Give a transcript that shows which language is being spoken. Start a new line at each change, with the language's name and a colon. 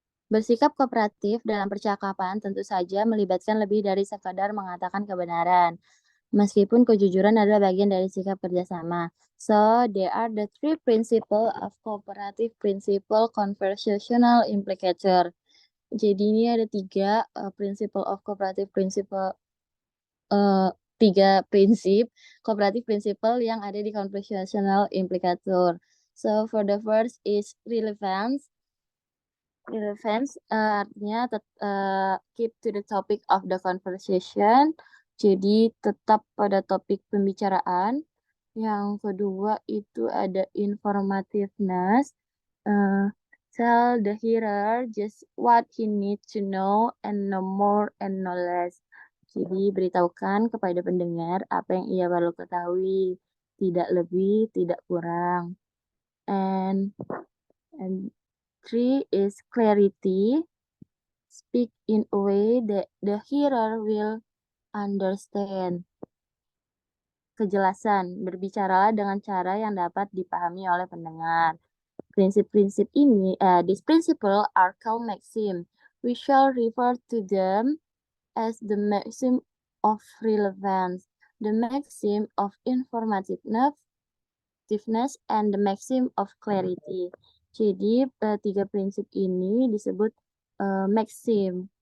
Indonesian: Bersikap kooperatif dalam percakapan tentu saja melibatkan lebih dari sekadar mengatakan kebenaran, meskipun kejujuran adalah bagian dari sikap kerjasama.
English: So, there are the three principles of cooperative principle conversational implicator.
Indonesian: Jadi ini ada tiga
English: principle of cooperative principle,
Indonesian: tiga prinsip cooperative principle yang ada di conversational implicator.
English: So, for the first is relevance. Relevance artinya keep to the topic of the conversation.
Indonesian: Jadi tetap pada topik pembicaraan. Yang kedua itu ada informativeness.
English: Tell the hearer just what he needs to know and no more and no less.
Indonesian: Jadi beritahukan kepada pendengar apa yang ia perlu ketahui, tidak lebih, tidak kurang.
English: And 3 is clarity. Speak in a way that the hearer will understand.
Indonesian: Kejelasan, berbicaralah dengan cara yang dapat dipahami oleh pendengar. Prinsip-prinsip ini,
English: these principles are called maxim. We shall refer to them as the maxim of relevance, the maxim of informativeness, and the maxim of clarity.
Indonesian: Jadi tiga prinsip ini disebut maxim.